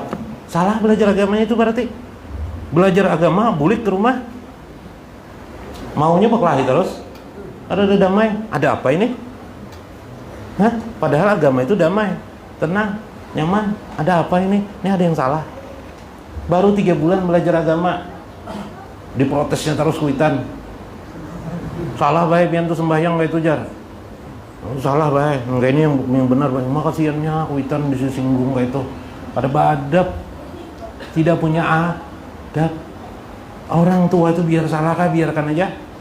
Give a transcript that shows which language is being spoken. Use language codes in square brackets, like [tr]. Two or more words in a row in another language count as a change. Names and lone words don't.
[id] Salah belajar agamanya itu berarti. Belajar agama, bulik ke rumah, maunya berkelahi terus. Ada damai, ada apa ini? Padahal agama itu damai, tenang, nyaman. Ada apa ini? Ini ada yang salah. Baru 3 bulan belajar agama, diprotesnya terus kuitan. [bjn] Salah baik pian tuh sembahyang kayak itu jar. [id] Salah baik, enggak ini yang benar baik. Makasiannya kuitan disinggung kayak itu. Ada badab, tidak punya adab. Orang tua itu biar salah kah biarkan aja.